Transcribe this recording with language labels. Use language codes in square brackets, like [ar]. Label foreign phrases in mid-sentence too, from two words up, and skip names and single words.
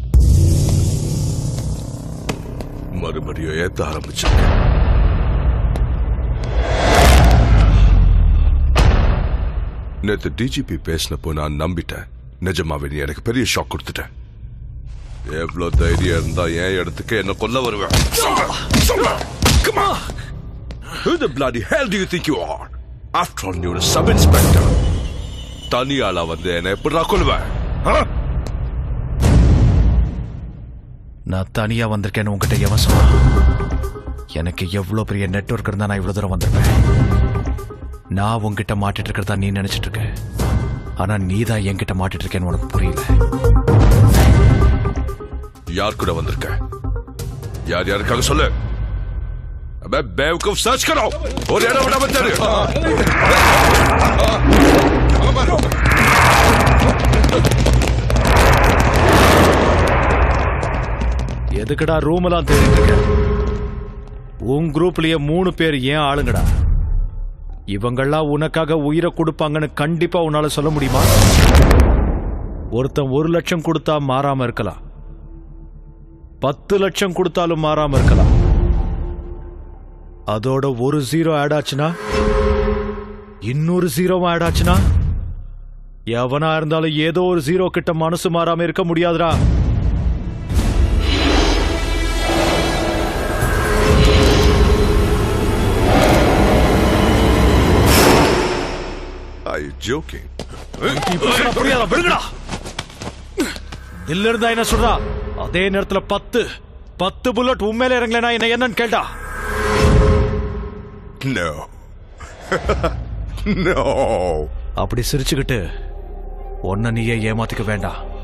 [ta] மறுபடியும் ஏத்த ஆரம்பிச்சிருக்க. நேத்து டிஜிபி பேசினப்போ நான் நம்பிட்டேன். நிஜமாவே நீ எனக்கு பெரிய ஷாக் கொடுத்துட்டேன். எவ்வளவு தைரியம் இருந்தா என் இடத்துக்கு என்ன கொல்ல வருவேன்? [en] Come on! Who the bloody hell do you think you are? After all, you're a sub-inspector. [ta] தனியாளா வந்து என்ன எப்படிடா கொல்லுவேன்? நான் தனியா வந்திருக்கேன்னு உங்ககிட்ட எவன் சொன்னா? எனக்கு எவ்வளவு பெரிய நெட்வொர்க் இருந்தா நான் இவ்வளவு தூரம் வந்திருப்பேன். நான் உங்ககிட்ட மாட்டிட்டு இருக்கிறதா நீ நினைச்சிட்டு இருக்க. ஆனா நீ தான் என்கிட்ட மாட்டிட்டு இருக்கேன்னு உனக்கு புரியல. யார் கூட வந்திருக்க? யார் யாருக்காக சொல்லு. [hi] बेवकूफ सर्च करो और एड़ा बड़ा बच्चा [ta] எதுக்குடா ரூம் எல்லாம் தேடிட்டு இருக்க? உன் குரூப்லயே 3 பேர் ஏன் ஆளுங்கடா? இவங்கெல்லாம் உனக்காக உயிரை கொடுப்பாங்கன்னு கண்டிப்பா உன்னால சொல்ல முடியுமா? ஒருத்தன் 1 லட்சம் கொடுத்தா மாறாம இருக்கலாம், 10 லட்சம் கொடுத்தாலும் மாறாம இருக்கலாம். அதோட ஒரு 0 ஆட் ஆச்சுன்னா, இன்னொரு 0 ஆட் ஆச்சுன்னா, எவனா இருந்தாலும் ஏதோ ஒரு 0 கிட்ட மனசு மாறாம இருக்க முடியாதுடா. [en] Are you joking? [ta] புரியாதா? விடுங்கடா. தில்ல இருந்தா என்ன சொல்றா? அதே நேரத்துல 10 புல்லட் உண்மையில இறங்கலனா என்ன என்னன்னு கேட்டா? [en] No. No. [ta] அப்படி சிரிச்சுக்கிட்டு ஒன்ன நீயே ஏமாத்திக்க வேண்டாம்.